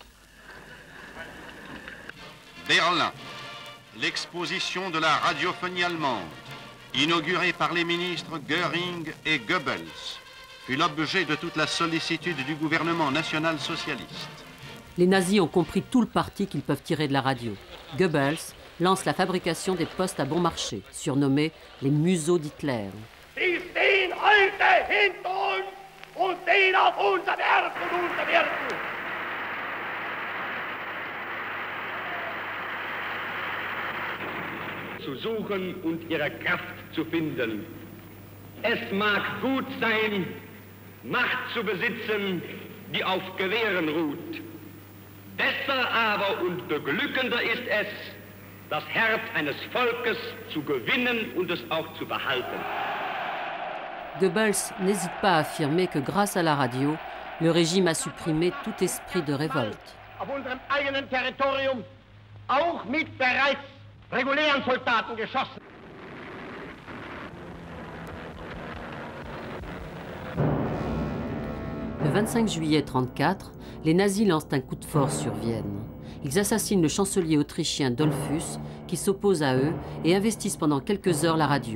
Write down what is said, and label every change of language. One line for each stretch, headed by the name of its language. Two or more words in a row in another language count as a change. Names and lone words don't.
French: Berlin, l'exposition de la radiophonie allemande, inaugurée par les ministres Göring et Goebbels, fut l'objet de toute la sollicitude du gouvernement national-socialiste. Les nazis ont compris tout le parti qu'ils peuvent tirer de la radio. Goebbels lance la fabrication des postes à bon marché, surnommés les museaux d'Hitler.
German: Sie stehen heute hinter uns und sehen auf unser Werk und unser Wirken. Zu suchen und ihre Kraft zu finden. Es mag gut sein, Macht zu besitzen, die auf Gewehren ruht. Besser aber und beglückender ist es, das Herz eines Volkes zu gewinnen und es auch zu behalten.
French: Goebbels n'hésite pas à affirmer que grâce à la radio, le régime a supprimé tout esprit de révolte.
German: Auf unserem eigenen Territorium, auch mit bereits regulären Soldaten geschossen.
French: Le 25 juillet 1934, les nazis lancent un coup de force sur Vienne. Ils assassinent le chancelier autrichien Dollfuss, qui s'oppose à eux, et investissent pendant quelques heures la radio.